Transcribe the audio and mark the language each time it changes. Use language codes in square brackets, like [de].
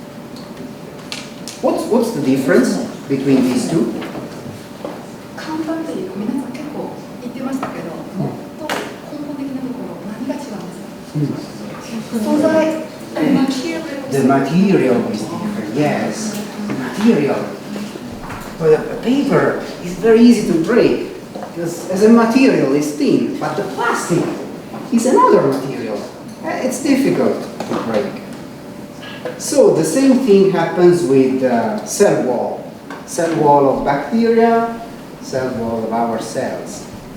[en] What's the difference between these two? [ja] 簡単っていうか皆さん結構言ってましたけど、もっと根本的なところ何が違うんですか？素材、 [en] The material is different. Yes, the material. But a paper is very easy to break because as a material it's thin, but the plastic is another material. It's difficult to break. So the same thing happens with cell wall of bacteria, cell wall of our cells.